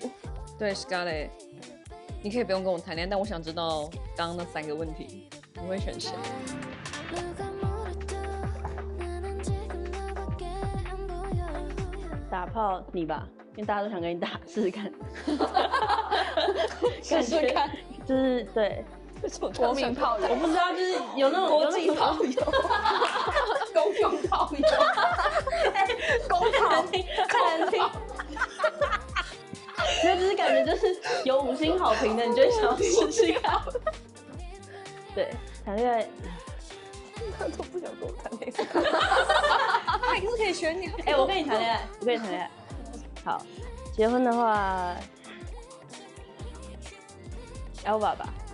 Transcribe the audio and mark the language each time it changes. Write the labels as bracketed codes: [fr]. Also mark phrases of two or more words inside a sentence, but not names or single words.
[zh] 对 Scarlett， 你可以不用跟我谈戀愛，但我想知道剛刚那3個問題，你會選誰？打炮你吧，因為大家都想跟你打，試試看。試試看，就是对。国民炮友，我不知道，就是有那种国际炮友，公用炮友，公炮，看难听。因为就是感覺就是有5星好評的，你就會想要試試看。對，談戀愛，他都不想跟我談戀愛，他還是可以選你。哎，我跟你談戀愛，我跟你談戀愛。好，結婚的話 ，Elva 吧。